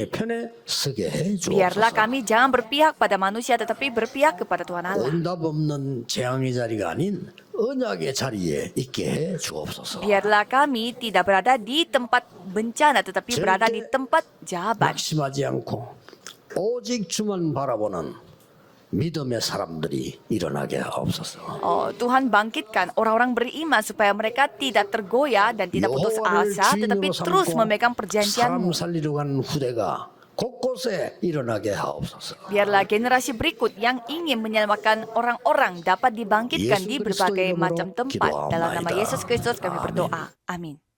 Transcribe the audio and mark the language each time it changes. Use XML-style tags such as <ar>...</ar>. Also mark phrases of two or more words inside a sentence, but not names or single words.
<ko>하나님의 편에 서게 해</ko> <id>Biarlah</id> <ko>주옵소서.</ko> <id>kami jangan berpihak pada manusia tetapi berpihak kepada Tuhan Allah.</id> <ko>응답 없는 재앙의 자리가 아닌 언약의 자리에 있게 해 주옵소서.</ko> <id>Biarlah kami tidak berada di tempat bencana tetapi berada di tempat jabat.</id> <ko>낙심하지 않고 오직 주만 바라보는 믿음의 사람들이 일어나게 하옵소서.</ko> <id>Tuhan bangkitkan orang-orang beriman supaya mereka tidak tergoyah dan tidak putus</id> <ko>여호와를</ko> <id>asa tetapi</id> <ko>주인으로</ko> <id>terus</id> <ko>삼고</ko> <id>memegang</id> <ko>사람</ko> <id>perjanjianmu.</id> <ko>살리러 가는 후대가 곳곳에 일어나게 하옵소서.</ko> <id>Biarlah generasi berikut yang ingin menyelamatkan orang-orang dapat dibangkitkan di Yesus berbagai Kristus macam</id> <ko>iram으로</ko> <id>tempat. Dalam nama</id> <ko>기도하옵나이다.</ko> <id>Yesus Kristus kami</id> <ko>아멘.</ko> <id>berdoa. Amin.</id>